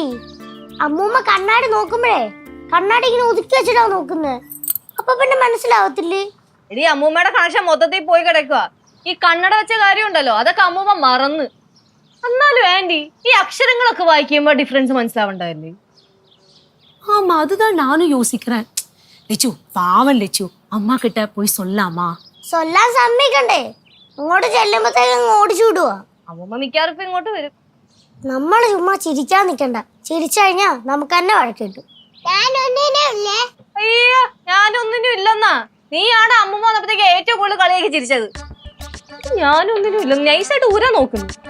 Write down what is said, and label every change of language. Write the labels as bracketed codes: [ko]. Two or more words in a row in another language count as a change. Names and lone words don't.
[ml] അമ്മൂമ്മ കണ്ണാടി നോക്കുമ്പോഴേ കണ്ണാടി ഇങ്ങനെ ഒതുക്കി വെച്ചിട്ടാ നോക്കുന്നത്. അപ്പൊ പിന്നെ മനസ്സിലാവത്തില്ലേ? എടി അമ്മൂമ്മയുടെ കണക്ഷൻ മൊത്തത്തിൽ പോയി കിടക്കുക. ഈ കണ്ണട വെച്ച കാര്യം ഉണ്ടല്ലോ, അതൊക്കെ അമ്മൂമ്മ മറന്ന്. എന്നാലും ആന്റി ഈ അക്ഷരങ്ങളൊക്കെ വായിക്കുമ്പോ ഡിഫറൻസ് മനസ്സിലാവണ്ടല്ലേ? [ta] ஆமா, அதுதான் நானும் யோசிக்கிறேன். லெச்சு பாவம் லெச்சு, அம்மா கிட்ட போய் சொல்லாமா? [ml] സൊല്ലാൻ സമ്മതിക്കണ്ടേ? അങ്ങോട്ട് ചെല്ലുമ്പോഴത്തേക്ക് ഓടിച്ചു വിടുവാ. അമ്മൂമ്മ മിക്കവാറും ഇപ്പൊ ഇങ്ങോട്ട് വരും. നമ്മള് ചുമ്മാ ചിരിക്കാൻ നിക്കണ്ട. ചിരിച്ചു കഴിഞ്ഞാ നമുക്ക് തന്നെ വഴക്ക് കിട്ടും. അയ്യോ ഞാനൊന്നിനും ഇല്ലെന്നാ. നീയാണ് അമ്മൂമ്മ വന്നപ്പോഴത്തേക്ക് ഏറ്റവും കൂടുതൽ കളിയാക്കി ചിരിച്ചത്. ഞാനൊന്നിനും ഇല്ല, നൈസായിട്ട് ഊരാ നോക്കുന്നു.